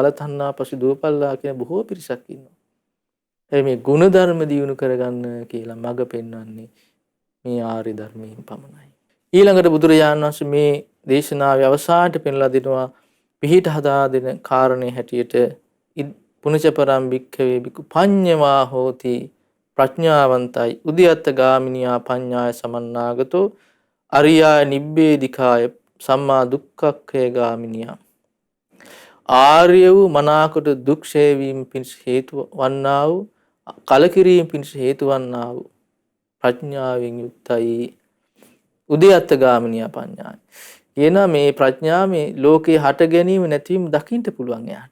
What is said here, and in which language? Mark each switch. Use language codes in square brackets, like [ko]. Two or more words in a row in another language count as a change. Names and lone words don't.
[si] බලතන්නා පස්සේ දුවපල්ලා කියන බොහෝ පිරිසක් ඉන්නවා. මේ ගුණධර්ම දියුණු කරගන්න කියලා මඟ පෙන්වන්නේ මේ ආර්ය ධර්මයෙන් පමණයි. ඊළඟට බුදුරජාණන් වහන්සේ මේ දේශනාවේ අවසානයේ පෙන්ලා දෙනවා පිහිට හදා දෙන කාරණේ හැටියට [pi] පුනචපරම් භික්ඛවේ භික්ඛු පඤ්ඤවා හෝති [si] ප්‍රඥාවන්තයි [pi] උද්‍යත්ත ගාමිනියා පඤ්ඤාය සමන්නාගතෝ අරියාය නිබ්බේධිකාය සම්මා දුක්ඛක්ඛය ගාමිනියා. [si] ආර්ය වූ මනාකොට දුක් ඡේ වීම පිණිස හේතු වන්නා වූ කලකිරීම පිණිස හේතු වන්නා වූ ප්‍රඥාවෙන් යුක්තයි [pi] උද්‍යත්ත ගාමිනියා පඤ්ඤාය. [si] කියන මේ ප්‍රඥාව මේ ලෝකේ හට ගැනීම නැතිවීම දකින්න පුළුවන් එයාට.